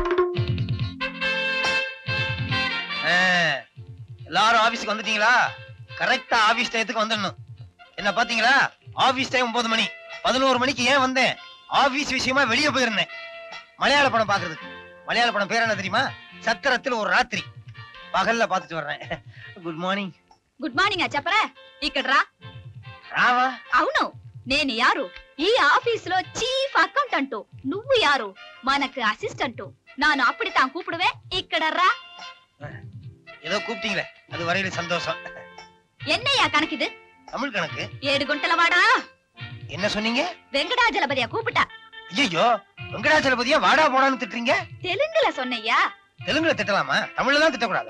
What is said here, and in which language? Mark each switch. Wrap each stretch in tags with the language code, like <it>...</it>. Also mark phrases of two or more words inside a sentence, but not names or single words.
<ta>எல்லாரும் ஆபீஸ்க்கு வந்துட்டீங்களா? கரெக்டா ஆபீஸ் டயத்துக்கு வந்துடணும். என்ன பாத்தீங்களா,</ta> <en>office time</en> <ta>9 மணி. 11 மணிக்கு ஏன் வந்தேன்? ஆபீஸ் விஷயமா வெளியே போயிருந்தேன், மலையாள படம் பாக்குறதுக்கு. மலையாள படம் பேர் என்ன தெரியுமா? சத்திரத்தில் ஒரு ராத்திரி. பகல்ல பாத்துட்டு வர்றேன்.</ta> <en>good morning. good morning</en> <te>చెప్పరా. ఇక్కడ రా. రావా? అవును, నేను యారు ఈ ఆఫీస్ లో</te> <en>chief accountant.</en> <te>నువ్వు యారు? మనకు అసిస్టెంట్.</te> <ta>ನಾನು அப்படி தான் கூப்பிடுவேன்.</ta> <te>ఇక్కడ రా.</te> <ta>ஏதோ கூப்பிட்டீங்களே, அது வரையில சந்தோஷம். என்னையா கணக்கு இது? தமிழ் கணக்கு. 7</ta> <te>కొండల వాడా.</te> <ta>என்ன சொன்னீங்க? வெங்கடாஜலபதியா கூப்பிட்டா. ஐயோ, வெங்கடாஜலபதியா வாடா போடான்னு திட்டுறீங்க? தெலுங்குல சொன்னையா? தெலுங்குல திட்டலாமா, தமிழ்ல தான் திட்டக்கூடாதா?</ta>